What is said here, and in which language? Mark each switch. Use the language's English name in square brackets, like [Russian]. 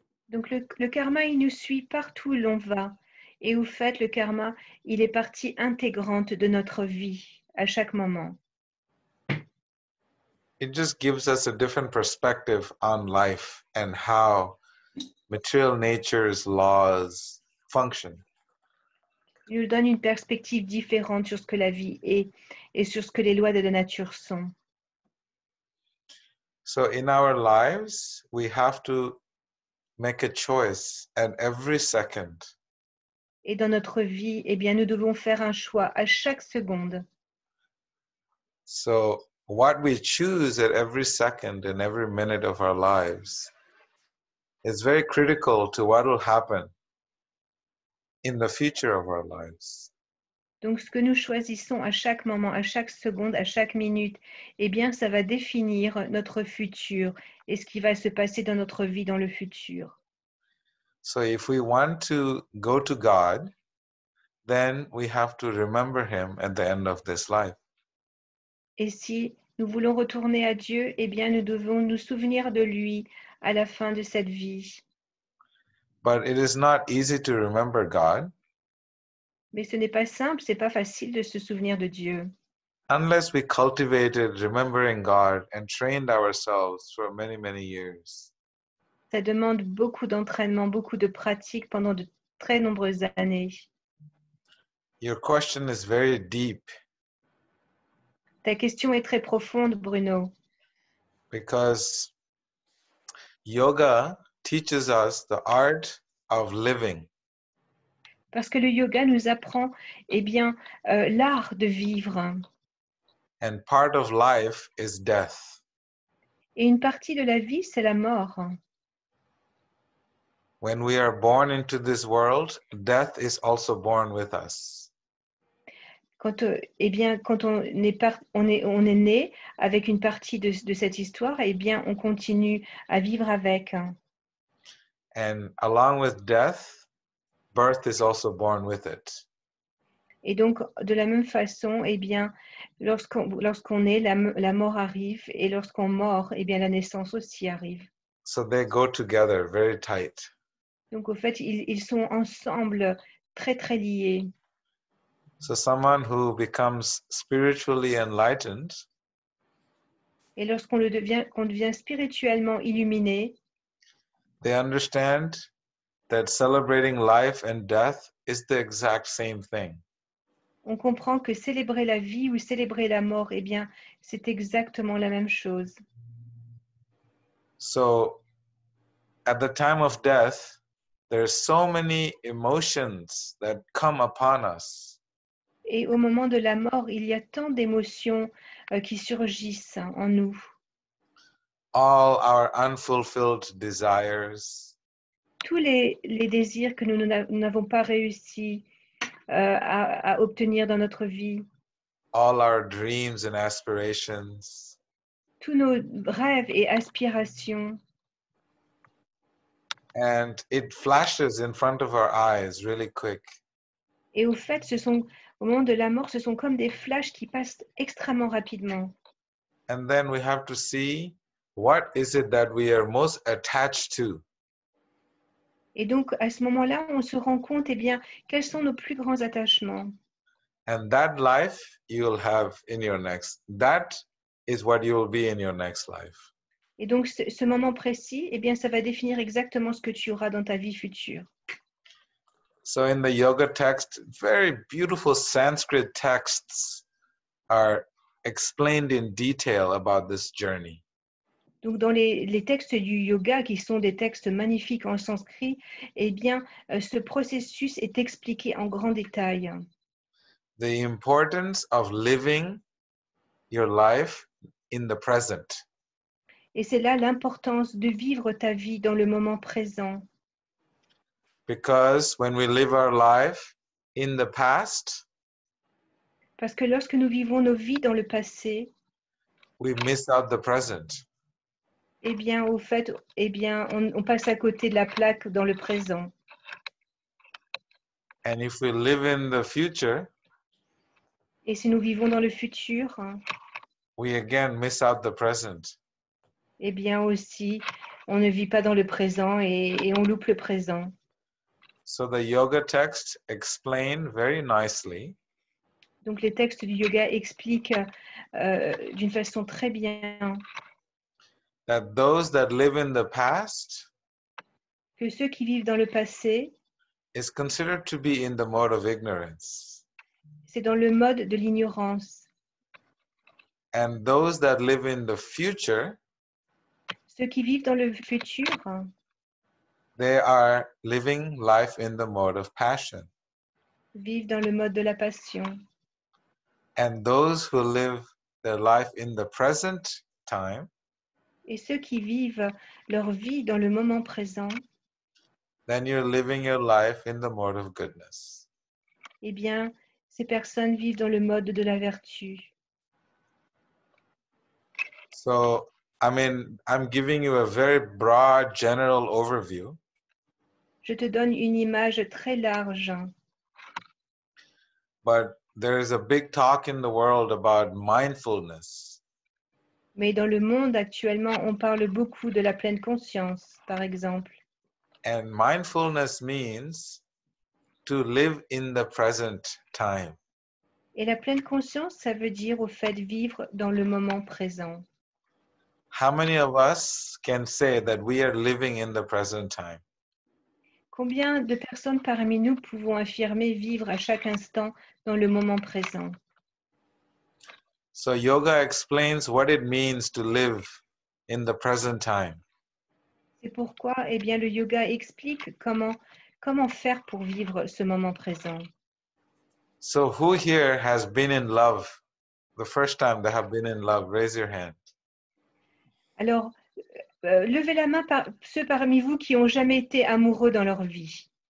[French] Donc le karma, il nous suit partout où l'on va. Et au fait, le karma, il est partie intégrante de notre vie à chaque moment. [English] It just gives us a different perspective on life and how material nature's laws function. [French] Il nous donne une perspective différente sur ce que la vie est et sur ce que les lois de la nature sont. [English] So in our lives, we have to make a choice at every second. [French] Et dans notre vie, eh bien, nous devons faire un choix à chaque seconde. [English] So what we choose at every second and every minute of our lives is very critical to what will happen in the future of our lives. [French] Donc, ce que nous choisissons à chaque moment, à chaque seconde, à chaque minute, eh bien, ça va définir notre futur et ce qui va se passer dans notre vie dans le futur. [English] So if we want to go to God, then we have to remember Him at the end of this life. [French] Et si nous voulons retourner à Dieu, eh bien, nous devons nous souvenir de lui à la fin de cette vie. [English] But it is not easy to remember God [French] Mais ce n'est pas simple, c'est pas facile de se souvenir de Dieu. [English] unless we cultivated remembering God and trained ourselves for many, many years. [French] Ça demande beaucoup d'entraînement, beaucoup de pratique pendant de très nombreuses années. [English] Your question is very deep [French] Ta question est très profonde, Bruno, [English] because yoga teaches us the art of living. [French] parce que le yoga nous apprend eh bien, l'art de vivre. [English] And part of life is death. [French] Et une partie de la vie, c'est la mort. [English] When we are born into this world, death is also born with us. [French] Quand, eh bien, quand on est né avec une partie de cette histoire, eh bien, on continue à vivre avec. [English] And along with death, birth is also born with it. [French] Et donc, de la même façon, eh bien, lorsqu'on est, la mort arrive, et lorsqu'on meurt, eh bien, la naissance aussi arrive. [English] So they go together very tight. [French] Donc, au fait, ils sont ensemble, très, très liés. [English] So someone who becomes spiritually enlightened [French] Et lorsqu'on devient spirituellement illuminé, [English] they understand that celebrating life and death is the exact same thing. [French] on comprend que célébrer la vie ou célébrer la mort, eh bien, c'est exactement la même chose. [English] So at the time of death, there's so many emotions that come upon us. [French] Et au moment de la mort, il y a tant d'émotions qui surgissent en nous. [English] All our unfulfilled desires, [French] Tous les désirs que nous n'avons pas réussi à obtenir dans notre vie, [English] all our dreams and aspirations. [French] tous nos rêves et aspirations. [English] And it flashes in front of our eyes really quick. [French] Et au fait, au moment de la mort, ce sont comme des flashs qui passent extrêmement rapidement. [English] And then we have to see what is it that we are most attached to. [French] Et donc, à ce moment-là, on se rend compte, eh bien, quels sont nos plus grands attachements. [English] And that life you will have in your next. That is what you will be in your next life. [French] Et donc, ce moment précis, eh bien, ça va définir exactement ce que tu auras dans ta vie future. [English] So in the yoga text, very beautiful Sanskrit texts are explained in detail about this journey. [French] Donc, dans les textes du yoga, qui sont des textes magnifiques en sanskrit, eh bien, ce processus est expliqué en grand détail. [English] The importance of living your life in the present. [French] Et c'est là l'importance de vivre ta vie dans le moment présent. [English] Because when we live our life in the past, [French] Parce que lorsque nous vivons nos vies dans le passé, [English] we miss out the present. [French] eh bien, au fait, eh bien, on passe à côté de la plaque dans le présent. [English] And if we live in the future, [French] Et si nous vivons dans le futur, [English] we again miss out the present. [French] eh bien aussi, on ne vit pas dans le présent et on loupe le présent. [English] So the yoga texts explain very nicely [French] Donc les textes du yoga expliquent d'une façon très bien [English] that those that live in the past [French] que ceux qui vivent dans le passé, [English] is considered to be in the mode of ignorance. [French] c'est dans le mode de l'ignorance. [English] And those that live in the future, [French] Ceux qui vivent dans le futur, [English] they are living life in the mode of passion. [French] vivent dans le mode de la passion. [English] And those who live their life in the present time, [French] Et ceux qui vivent leur vie dans le moment présent, [English] then you're living your life in the mode of goodness. [French] eh bien, ces personnes vivent dans le mode de la vertu. [English] So, I mean, I'm giving you a very broad general overview, [French] Je te donne une image très large, [English] but there is a big talk in the world about mindfulness. [French] mais dans le monde actuellement, on parle beaucoup de la pleine conscience, par exemple. [English] And mindfulness means to live in the present time. [French] Et la pleine conscience, ça veut dire au fait vivre dans le moment présent. [English] How many of us can say that we are living in the present time? [French] Combien de personnes parmi nous pouvons affirmer vivre à chaque instant dans le moment présent? [English] So yoga explains what it means to live in the present time. [French] C'est pourquoi, eh bien, le yoga explique comment faire pour vivre ce moment présent. [English] So who here has been in love? The first time they have been in love, raise your hand. [French] Alors, levez la main ceux parmi vous qui n'ont jamais été amoureux dans leur vie.